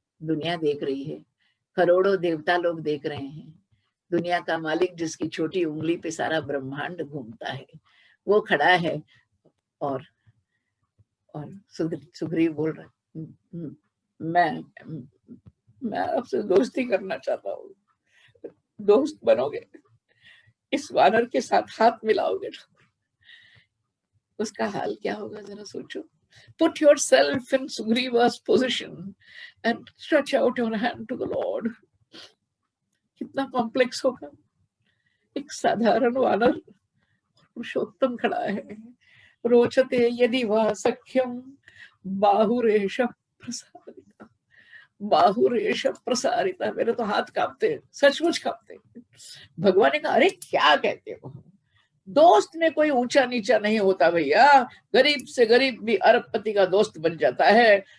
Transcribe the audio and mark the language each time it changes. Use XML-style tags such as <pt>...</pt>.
<hi>दुनिया देख रही है, करोड़ों देवता लोग देख रहे हैं, दुनिया का मालिक जिसकी छोटी उंगली पे सारा ब्रह्मांड घूमता है वो खड़ा है और सुग्रीव बोल रहा है, मैं आपसे दोस्ती करना चाहता हूँ, दोस्त बनोगे, इस वानर के साथ हाथ मिलाओगे, उसका हाल क्या होगा जरा सोचो।</hi> <en>Put yourself in Sugriva's position and stretch out your hand to the Lord.</en> <hi>कितना कॉम्प्लेक्स होगा। एक साधारण वानर, पुरुषोत्तम खड़ा है।</hi> <sa>रोचते यदि वह सख्यम बाहुरेश प्रसारिता, बाहुरेश प्रसारिता।</sa> <hi>मेरे तो हाथ कांपते, सचमुच कांपते। भगवान ने कहा, अरे क्या कहते हो, दोस्त में कोई ऊंचा नीचा नहीं होता भैया, गरीब से गरीब भी अरबपति का दोस्त बन जाता है।</hi>